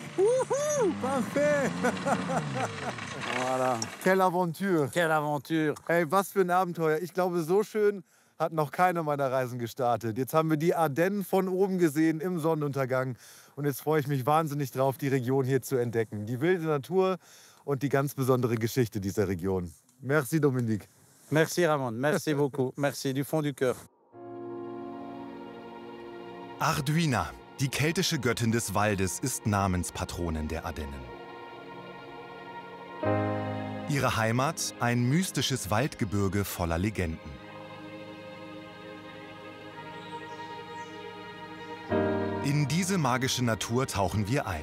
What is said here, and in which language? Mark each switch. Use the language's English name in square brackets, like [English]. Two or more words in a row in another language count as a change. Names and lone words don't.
[French] Parfait! Voilà. Quelle Aventure! Quelle aventure. [German] Ey, was für ein Abenteuer. Ich glaube, so schön hat noch keine meiner Reisen gestartet. Jetzt haben wir die Ardennen von oben gesehen im Sonnenuntergang. Und jetzt freue ich mich wahnsinnig drauf, die Region hier zu entdecken. Die wilde Natur und die ganz besondere Geschichte dieser Region. [French] Merci, Dominique. Merci Ramon, merci beaucoup. Merci du fond du cœur. [German] Arduina, die keltische Göttin des Waldes, ist Namenspatronin der Ardennen. Ihre Heimat ein mystisches Waldgebirge voller Legenden. In diese magische Natur tauchen wir ein.